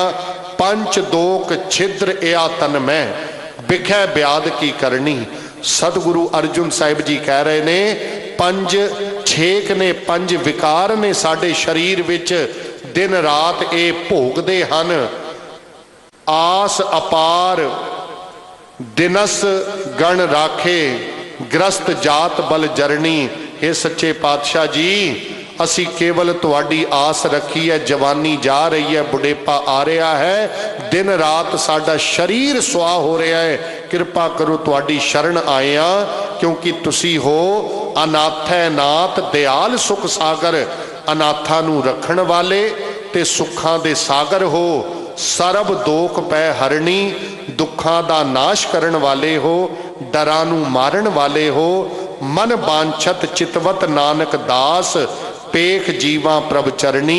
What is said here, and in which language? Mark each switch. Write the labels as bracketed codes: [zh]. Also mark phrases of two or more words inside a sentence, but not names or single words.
[pa] ਪੰਚ ਦੋਕ ਛਿਦ੍ਰ ਯਾ ਤਨ ਮੇਂ ਬਿਖੈ ਬ੍ਯਾਦ ਕੀ ਕਰਨੀ। ਸਤਿਗੁਰੂ ਅਰਜਨ ਸਾਹਿਬ ਜੀ ਕਹਿ ਰਹੇ ਨੇ, ਪੰਜ ਛੇਕ ਨੇ, ਪੰਜ ਵਿਕਾਰ ਨੇ ਸਾਡੇ ਸਰੀਰ ਵਿੱਚ, ਦਿਨ ਰਾਤ ਇਹ ਭੋਗਦੇ ਹਨ। ਆਸ ਅਪਾਰ ਦਿਨਸ ਗਣ ਰਾਖੇ, ਗ੍ਰਸਤ ਜਾਤ ਬਲ ਜਰਨੀ। ਹੇ ਸੱਚੇ ਪਾਤਸ਼ਾਹ ਜੀ, ਅਸੀਂ ਕੇਵਲ ਤੁਹਾਡੀ ਆਸ ਰੱਖੀ ਹੈ, ਜਵਾਨੀ ਜਾ ਰਹੀ ਹੈ, ਬੁਢੇਪਾ ਆ ਰਿਹਾ ਹੈ, ਦਿਨ ਰਾਤ ਸਾਡਾ ਸਰੀਰ ਸੁਹਾ ਹੋ ਰਿਹਾ ਹੈ। ਕਿਰਪਾ ਕਰੋ ਤੁਹਾਡੀ ਸ਼ਰਨ ਆਏ ਹਾਂ, ਕਿਉਂਕਿ ਤੁਸੀਂ ਹੋ ਅਨਾਥੈ ਨਾਥ ਦਇਆਲ ਸੁਖ ਸਾਗਰ। ਅਨਾਥਾਂ ਨੂੰ ਰੱਖਣ ਵਾਲੇ ਤੇ ਸੁੱਖਾਂ ਦੇ ਸਾਗਰ ਹੋ। ਸਰਬ ਦੋਖ ਪੈ ਹਰਣੀ, ਦੁੱਖਾਂ ਦਾ ਨਾਸ਼ ਕਰਨ ਵਾਲੇ ਹੋ। ਡਰਾਂ ਨੂੰ ਮਾਰਨ ਵਾਲੇ ਹੋ। ਮਨ ਬਾਂਛਤ ਚਿਤਵਤ ਨਾਨਕ ਦਾਸ, ਪੇਖ ਜੀਵਾ ਪ੍ਰਭ ਚਰਨੀ।